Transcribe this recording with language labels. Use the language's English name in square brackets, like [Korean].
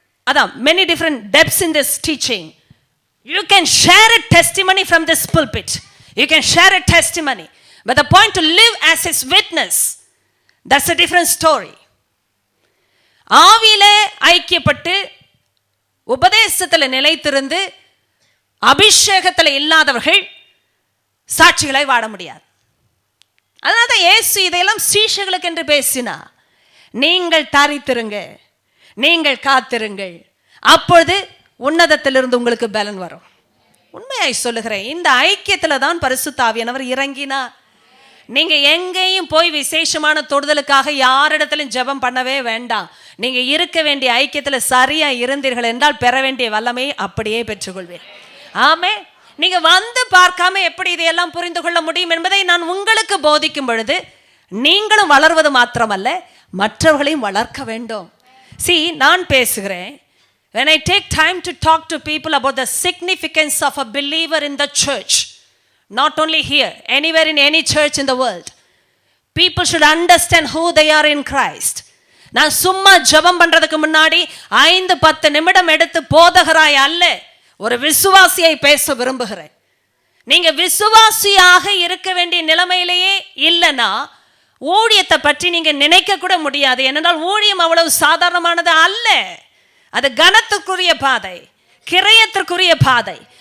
[Tamil] அதான் [English] many different depths in this teaching. You can share a testimony from this pulpit. You can share a testimony. But the point to live as his witness, that's a different story. [Tamil] ஆவியிலே ஐக்கியப்பட்டு உபதேசத்தில் நிலைத்திருந்து அபிஷேகத்தில் இல்லாதவர்கள் சாட்சிகளை வாழ முடியாது. அதனால தான் இயேசு இதையெல்லாம் சீஷர்களுக்கு என்று பேசினா, நீங்கள் தரித்திருங்க, நீங்கள் காத்திருங்கள், அப்பொழுது உன்னதத்திலிருந்து உங்களுக்கு பலன் வரும். உண்மையாய் சொல்லுகிறேன், இந்த ஐக்கியத்தில் தான் பரிசுத்த ஆவியானவர் இறங்கினார். நீங்க எங்கேயும் போய் விசேஷமான தொடுதலுக்காக யாரிடத்திலும் ஜெபம் பண்ணவே வேண்டாம். நீங்க இருக்க வேண்டிய ஐக்கியத்தில் சரியா இருந்தீர்கள் என்றால் பெற வேண்டிய வல்லமையை அப்படியே பெற்றுக்கொள்வீர். ஆமே. நீங்க வந்து பார்க்காம எப்படி இதையெல்லாம் புரிந்து கொள்ள முடியும் என்பதை நான் உங்களுக்கு போதிக்கும் பொழுது நீங்களும் வளர்வது மாத்திரமல்ல, மற்றவர்களையும் வளர்க்க வேண்டும். நான் பேசுகிறேன், [English] when I take time to talk to people about the significance of a believer in the church, not only here, anywhere in any church in the world, people should understand who they are in Christ. [Tamil] நான் சும்மா ஜெபம் பண்றதுக்கு முன்னாடி 5-10 நிமிடம் எடுத்து போதகராய் அல்ல, ஒரு விசுவாசியை பேச விரும்புகிறேன். நீங்க விசுவாசியாக இருக்க வேண்டிய நிலைமையிலேயே இல்லைன்னா ஊழியத்தை பற்றி நீங்க நினைக்க கூட முடியாது. ஏனென்றால் ஊழியம் அவ்வளவு சாதாரணமானது அல்ல. அது கனத்துக்குரிய பாதை, கிரயத்திற்குரிய பாதை.